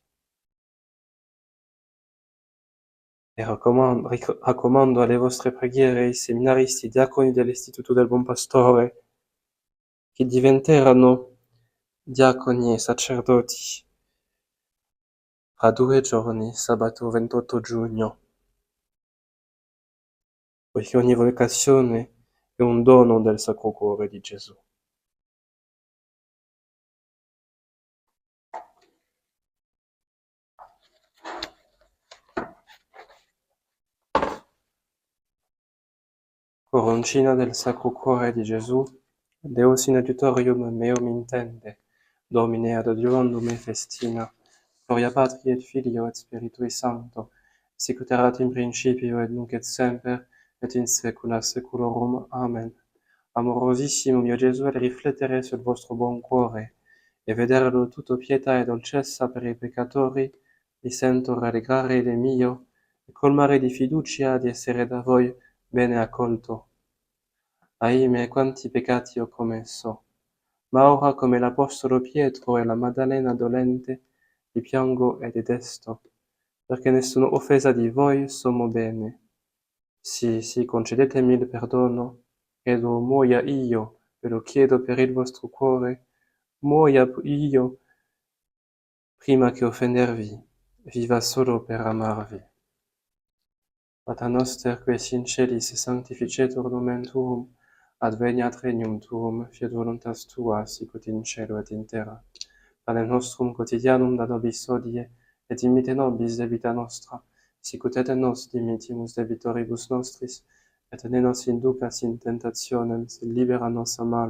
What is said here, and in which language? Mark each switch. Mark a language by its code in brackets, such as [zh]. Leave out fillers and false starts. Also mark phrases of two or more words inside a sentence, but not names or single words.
[it] E raccomando alle vostre preghiere i seminaristi diaconi dell'Istituto del Buon Pastore che diventeranno diaconi e sacerdoti fra 2 giorni, sabato 28 giugno, poiché ogni vocazione è un dono del Sacro Cuore di Gesù. Coroncina del Sacro Cuore di Gesù, [la] Deus in adiutorium meum intende, Domine adjudiondum me festina, Gloria Patri et Filio et Spiritui Sancto, sic ut erat in principio et nunc et semper, et in saecula saeculorum. Amen. [it] Amorosissimo mio Gesù, al riflettere sul vostro buon cuore e vederlo tutto pietà e dolcezza per i peccatori, mi sento rallegrare il mio e colmare di fiducia di essere da voi bene accolto. Ahimè, quanti peccati ho commesso, ma ora come l'Apostolo Pietro e la Maddalena dolente vi piango e detesto, perché nessuna offesa di voi sommo bene. Sì, concedetemi il perdono, ed o muoia io, ve lo chiedo per il vostro cuore, muoia io prima che offendervi, viva solo per amarvi. [la] Pater noster, qui es in celis, sanctificetur nomen tuum, adveniat regnum tuum, fiat voluntas tua, sicut in cielo et in terra. Panem nostrum quotidianum da nobis hodie, et dimite nobis debita nostra, sicut et nos dimitimus debitoribus nostris, et ne nos inducas in tentationem, sed libera nos a malo.